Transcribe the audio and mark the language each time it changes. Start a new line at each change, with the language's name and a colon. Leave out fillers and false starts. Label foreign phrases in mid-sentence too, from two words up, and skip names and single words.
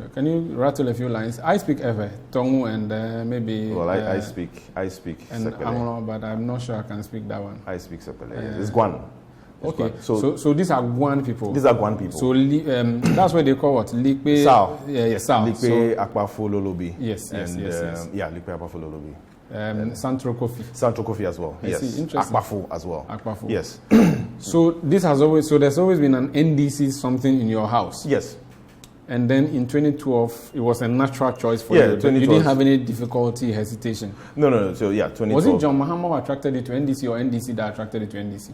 English: Can you rattle a few lines? I speak Ewe, Tongu, and maybe. Well, I speak and Sepele. Amro, but I'm not sure I can speak that one. I speak Sepele. It's Guan. Okay, so these are Guan people. These are Guan people. So that's what they call what? Likpe. Sao. Yeah, Sao. Likpe, Akpafo, Lolobi. Yes. Yeah, Likpe, Akpafo, Lolobi. Santro Kofi. Santro Kofi as well. Yes. Interesting. Akpafo as well. Akpafo. Yes. So there's always been an NDC something in your house. Yes. And then in 2012, it was a natural choice for you. You didn't have any difficulty, hesitation. No. So yeah, 2012. Was it John Mahama who attracted you to NDC or NDC that attracted you to NDC?